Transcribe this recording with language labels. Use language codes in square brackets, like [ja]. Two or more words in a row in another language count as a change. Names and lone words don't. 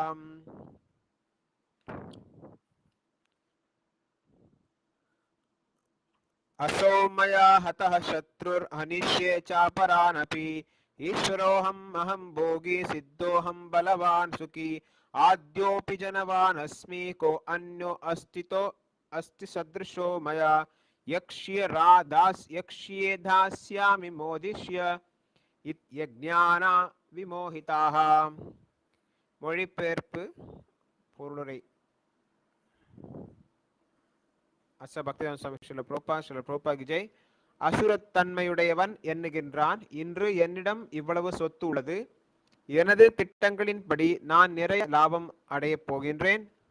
[sa] असौ मया हतः शत्रुर्हनिष्ये चापरानपि ईश्वरोऽहम् अहं भोगी सिद्धोऽहं बलवान् सुखी आद्योऽपि जनवान् अस्मि को अन्यो अस्ति सदृशो मया यक्ष्ये दास्यामि मोदिष्य यज्ञाன விமோகிதாக. [ta] மொழிபெயர்ப்பு பொருளுரை. அச பக்திவேதாந்த சுவாமி ஸ்ரீல பிரபுபாத் [hi] की जय. [ta] அசுரத்தன்மையுடையவன் எண்ணுகின்றான், இன்று என்னிடம் இவ்வளவு சொத்து உள்ளது, எனது திட்டங்களின்படி நான் நிறைய லாபம் அடையப் போகின்றேன்.